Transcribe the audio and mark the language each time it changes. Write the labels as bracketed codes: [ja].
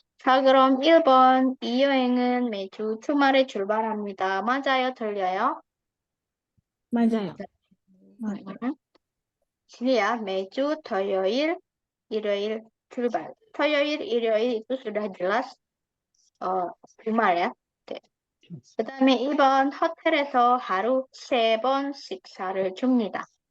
[ko] 자, 그럼 1번 이 여행은 매주 주말에 출발합니다. 맞아요, 틀려요? 맞아요. [id] sini ya, [ko] 매주 토요일, 일요일 출발. 토요일, 일요일 [id] itu sudah jelas [ko] 주말 [id] ya. [ko] 오케이. 그다음에 2번 호텔에서 하루 3번 식사를 줍니다.